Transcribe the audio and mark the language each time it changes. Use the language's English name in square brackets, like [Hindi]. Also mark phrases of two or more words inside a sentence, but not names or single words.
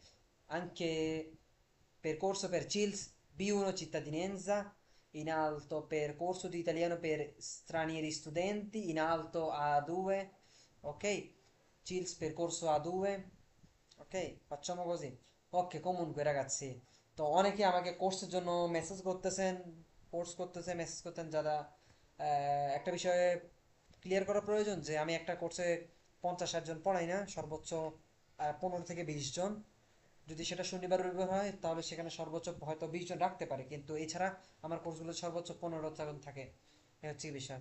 [Italian] Anche percorso per CILS B1 cittadinanza, in alto percorso di italiano per stranieri studenti, in alto A2, ok? CILS percorso A2, ok? Facciamo così. Ok, comunque ragazzi, [Bangla] তো অনেকে আমাকে কোর্সের জন্য মেসেজ করতেছেন, কোর্স করতেছে, মেসেজ করতেন, যারা একটা বিষয়ে ক্লিয়ার করা প্রয়োজন যে আমি একটা কোর্সে 50-60 জন পড়াই না, সর্বোচ্চ 15 থেকে 20 জন। যদি সেটা শনিবার রবিবার হয় তাহলে সেখানে সর্বোচ্চ হয়তো 20 জন রাখতে পারে, কিন্তু এছাড়া আমার কোর্সগুলো সর্বোচ্চ 15 জন থাকে, এ হচ্ছে কি বিষয়।